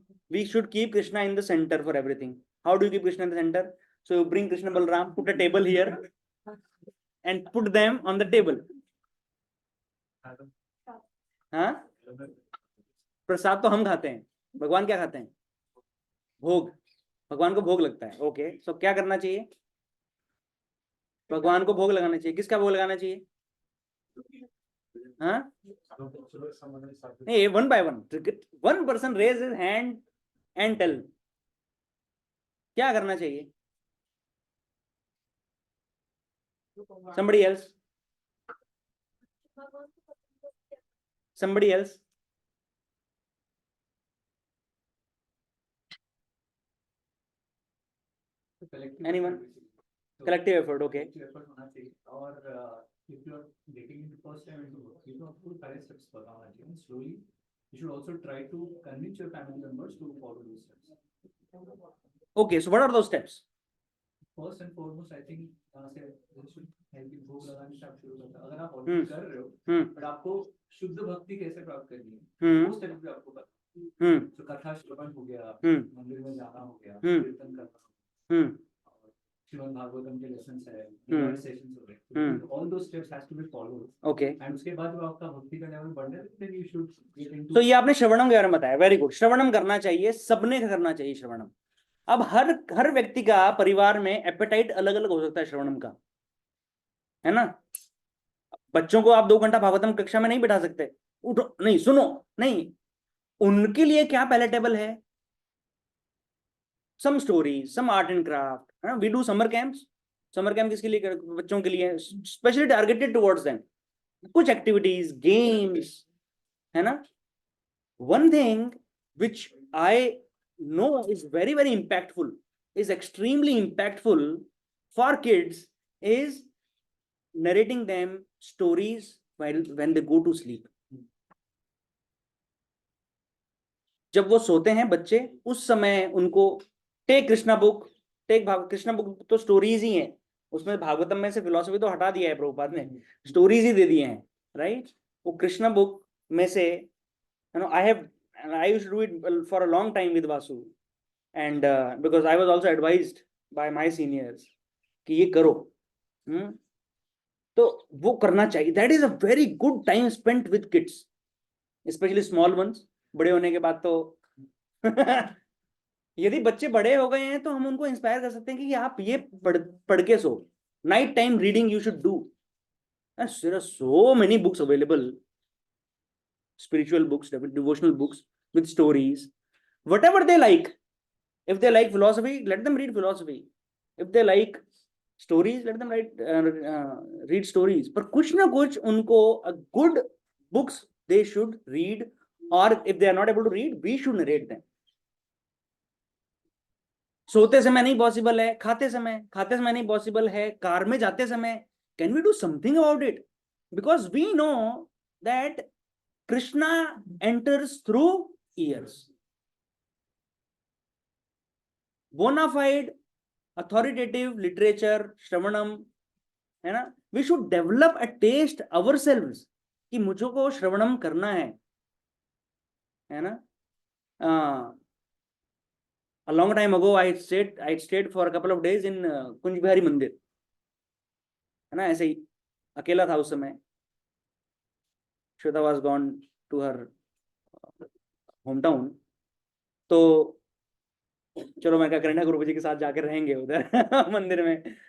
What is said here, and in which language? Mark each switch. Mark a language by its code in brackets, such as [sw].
[en] We should keep Krishna in the center for everything. How do you keep Krishna in the center? So you bring Krishna Balram, put a table here, and put them on the table. हाँ? [hi] प्रसाद तो हम खाते हैं, भगवान क्या खाते हैं? भोग. भगवान को भोग लगता है. ओके, सो क्या करना चाहिए? भगवान को भोग लगाना चाहिए. किसका भोग लगाना चाहिए? हाँ? नहीं, [en] one by one. One person raise his hand and tell. [hi] क्या करना चाहिए? [en] Somebody else. Somebody else. Anyone? Collective effort. Okay. और if you are getting in the first time into work, you know, full correct steps [hi] बताना चाहिए. [en] And slowly, you should also try to convince your family members to follow those steps. Okay. So what are those steps? First and foremost, I think they should help you [hi] भोग लगाने से आप शुरू करते हैं. अगर आप already कर रहे हो, but आपको शुद्ध भक्ति कैसे प्राप्त करनी है, वो स्टेप भी आपको पता. तो कथा श्रवण हो गया, मंदिर में जाना हो गया, कीर्तन करना, श्रीमद् भागवतम के लेसन्स है, सेशंस हो गए. [en] All those steps has to be followed. Okay. And उसके बाद जब आपका भक्ति का लेवल बढ़ जाए, then you should get into. [hi] तो ये आपने श्रवणम के बारे में बताया. Very good. श्रवणम करना चाहिए, सबने करना चाहिए श्रवणम. अब हर व्यक्ति का परिवार में एपेटाइट अलग अलग हो सकता है श्रवणम का, है ना? बच्चों को आप 2 घंटा भागवतम कक्षा में नहीं बिठा सकते. उठो, नहीं, सुनो, नहीं. उनके लिए क्या पैलेटेबल है? [en] Some stories, some art and craft. We do summer camps. [hi] Summer camp किसके लिए? बच्चों के लिए, [en] Specially targeted towards them. [hi] कुछ एक्टिविटीज, गेम्स, है ना? [en] One thing which I know is very impactful, is extremely impactful for kids, is narrating them stories when they go to sleep. [hi] जब वो सोते हैं बच्चे, उस समय उनको take Krishna book, Krishna book तो स्टोरीज ही हैं. उसमें भागवतम में से फिलोसफी तो हटा दिया है प्रभुपाद ने, स्टोरीज ही दे दिए हैं, राइट? वो कृष्णा बुक में से, [en] you know, I used to do it for a long time with Vasu, and because I was also advised by my seniors [hi] कि ये करो. तो वो करना चाहिए. [en] That is a very good time spent with kids, especially small ones. [hi] बड़े होने के बाद तो यदि बच्चे बड़े हो गए हैं तो हम उनको इंस्पायर कर सकते हैं कि आप ये पढ़ के सो. [en] Night time reading you should do. There are so many books available. Spiritual books, devotional books with stories, whatever they like. If they like philosophy, let them read philosophy. If they like stories, let them read stories. [hi] पर कुछ ना कुछ उनको [en] a good books they should read, or if they are not able to read, we should narrate them. [hi] सोते समय नहीं possible है, खाते समय नहीं पॉसिबल है, कार में जाते समय, [en] can we do something about it? Because we know that Krishna enters through ears. Bona fide, authoritative literature, Shravanam, है ना? We should develop a taste ourselves [hi] कि मुझको श्रवणम करना है ना? [en] A long time ago, I stayed for a couple of days in Kunj Bihari Mandir, है ना? [hi] ऐसे ही अकेला था उस समय. [en] Shweta was gone to her hometown. [hi] तो चलो मैं क्या करेंगे, गुरु जी के साथ जाकर रहेंगे उधर मंदिर में.